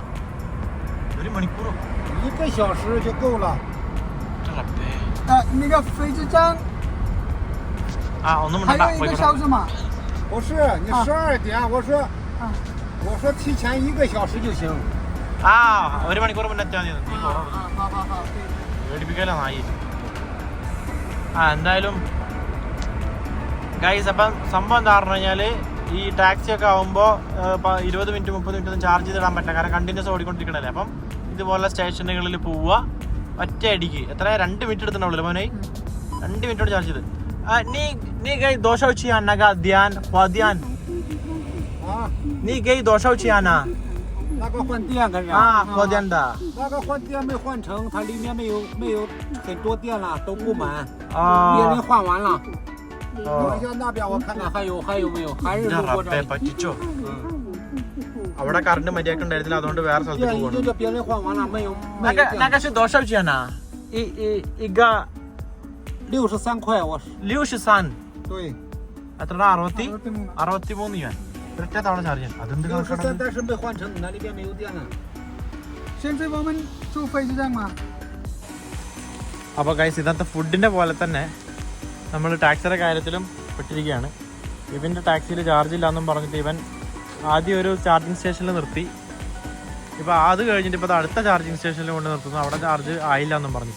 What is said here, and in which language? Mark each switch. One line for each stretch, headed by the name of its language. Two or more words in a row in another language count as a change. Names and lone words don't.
Malayalam: 1 മണിക്കൂറോ?
Chinese: 1个小时就够了。那个飞机站
Malayalam: ഒന്നും
Chinese: 还有1个小时嘛？不是，你12点，我说提前1个小时就行。
Malayalam: 1 മണിക്കൂർ മുന്നേ എത്തിയാൽ മതി. പേടിപ്പിക്കല നായി. എന്തായാലും ഗൈസ്, അപ്പം സംഭവം എന്താ പറഞ്ഞു കഴിഞ്ഞാല്, ഈ ടാക്സി ഒക്കെ ആകുമ്പോൾ 20 മിനിറ്റ് 30 മിനിറ്റ് ഒന്നും ചാർജ് ചെയ്തിടാൻ പറ്റില്ല, കാരണം കണ്ടിന്യൂസ് ഓടിക്കൊണ്ടിരിക്കണല്ലേ. അപ്പം ഇതുപോലെ സ്റ്റേഷനുകളിൽ പോവുക, ഒറ്റ അടിക്ക്. എത്ര 2 മിനിറ്റ് എടുത്തിട്ടുണ്ടാവില്ല മോനെ? 2 മിനിറ്റോട് ചാർജ് ചെയ്ത്. നീ ഗൈ ദോശ ചെയ്യാനാ ധ്യാൻ ധ്യാൻ നീ ഗൈ ദോശ ചെയ്യാനാ?
Chinese: 那个换电跟人换电的。那个换电没换成，它里面没有很多电了，都不满。别人换完了。等一下那边我看看还有没有，还是路过这里。
Malayalam: അവിടെ കറണ്ട് മര്യാദ ഉണ്ടായിരുന്നില്ല, അതുകൊണ്ട് വേറെ സ്ഥലത്ത് പോകുന്നു.
Chinese: 别人换完了没有？那个是多少钱呢？一个 63块，我是。 63。对。
Malayalam: എത്ര? 63 യുവാൻ. ഒറ്റ തവണ ചാർജ് ചെയ്യാൻ. അതെന്ത് കണക്കാണ്?
Chinese: 63，但是没换成，那里边没有电了。现在我们住飞机站嘛？
Malayalam: അപ്പോൾ ഗൈസ്, ഇന്നത്തെ ഫുഡിന്റെ പോലെ തന്നെ നമ്മൾ ടാക്സിയുടെ കാര്യത്തിലും പെട്ടിരിക്കുകയാണ്. ഇവന്റെ ടാക്സിയിൽ ചാർജ് ഇല്ലാന്നും പറഞ്ഞിട്ട് ഇവൻ ആദ്യം ഒരു ചാർജിങ് സ്റ്റേഷനിൽ നിർത്തി. ഇപ്പോൾ അത് കഴിഞ്ഞിട്ട് ഇപ്പോൾ അടുത്ത ചാർജിങ് സ്റ്റേഷനിൽ കൊണ്ട് നിർത്തുന്നു, അവിടെ ചാർജ് ആയില്ല എന്നും പറഞ്ഞിട്ട്.